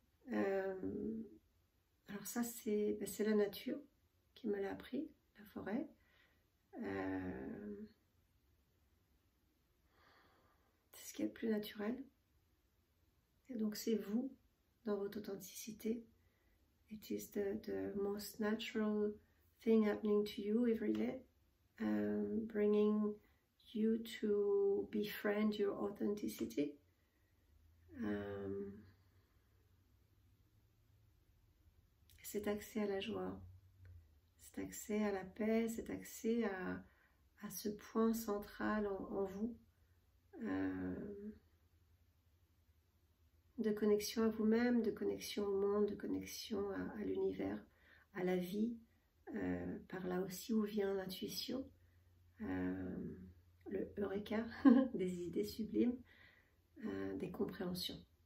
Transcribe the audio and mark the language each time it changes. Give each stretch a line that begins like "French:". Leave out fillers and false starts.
French: Alors ça c'est la nature qui me l'a appris, la forêt. C'est ce qui est le plus naturel. Et donc c'est vous dans votre authenticité.
English: It is the most natural thing happening to you every day, bringing you to befriend your authenticity.
French: Cet accès à la joie, cet accès à la paix, cet accès à ce point central en vous, de connexion à vous-même, de connexion au monde, de connexion à l'univers, à la vie, par là aussi où vient l'intuition, le eureka, des idées sublimes, des compréhensions.